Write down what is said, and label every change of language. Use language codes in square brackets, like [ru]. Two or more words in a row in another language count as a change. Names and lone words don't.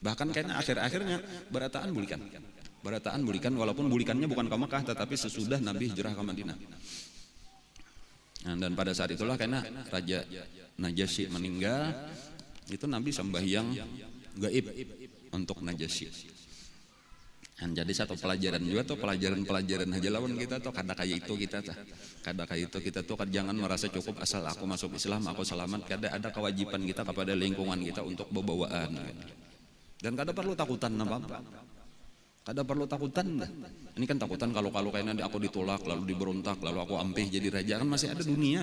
[bjn] Bahkan karena akhir-akhirnya berataan bulikan walaupun bulikannya bukan ke Mekah tetapi sesudah Nabi hijrah ke Madinah. [id] Nah, dan pada saat itulah karena Raja Najasyi meninggal, itu Nabi sembahyang gaib untuk Najasyi. Dan jadi satu pelajaran juga tuh, [bjn] pelajaran aja lawan kita tuh kada kayak itu kita tuh jangan merasa cukup asal aku masuk Islam aku selamat. [id] Ada kewajiban kita kepada lingkungan kita untuk bebawaan. [bjn] Dan kada perlu takutan apa-apa. Kada perlu takutan. Ini kan takutan kalau kayaknya aku ditolak lalu diberontak lalu aku ampih jadi raja, kan masih ada dunia.